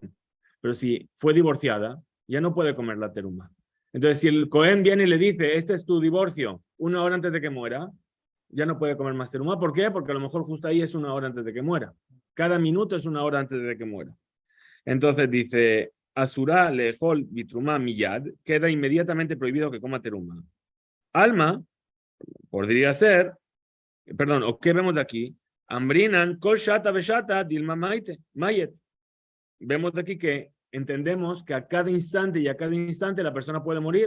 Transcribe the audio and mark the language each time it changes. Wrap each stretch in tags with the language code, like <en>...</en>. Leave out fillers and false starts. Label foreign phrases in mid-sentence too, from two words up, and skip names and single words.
<es>Pero si fue divorciada, ya no puede comer la teruma. Entonces, si el Cohen viene y le dice, este es tu divorcio 1 hora antes de que muera, ya no puede comer más teruma. ¿Por qué? Porque a lo mejor justo ahí es 1 hora antes de que muera. Cada minuto es 1 hora antes de que muera. Entonces dice,</es> <he>אסורה לאכול בתרומה מיד,</he> <es>queda inmediatamente prohibido que coma teruma. Alma, podría ser, perdón, ¿o qué vemos de aquí?</es> <arc>אמרינן כל שעתא ושעתא דילמא מאית.</arc> <es>Vemos de aquí que entendemos que a cada instante y a cada instante la persona puede morir.</es>